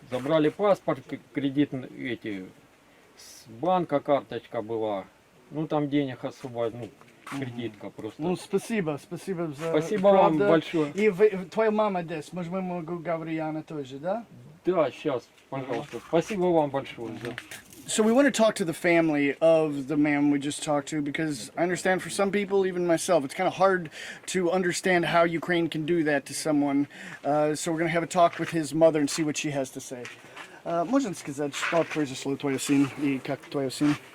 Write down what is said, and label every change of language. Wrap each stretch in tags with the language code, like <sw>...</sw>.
<ru>Забрали паспорт, кредит эти, с банка карточка была. Ну там денег особо, ну, кредитка просто. Ну, спасибо за... Спасибо вам правда. большое. И твоя мама здесь, может, мы могу говорить, она тоже, да? Да, сейчас, пожалуйста. Спасибо вам большое. Да.</ru> <en>So we want to talk to the family of the man we just talked to because I understand for some people, even myself, it's kind of hard to understand how Ukraine can do that to someone. So we're going to have a talk with his mother and see what she has to say.</en> <ru>Можно сказать, что произошло твой сын и как твой сын?</ru>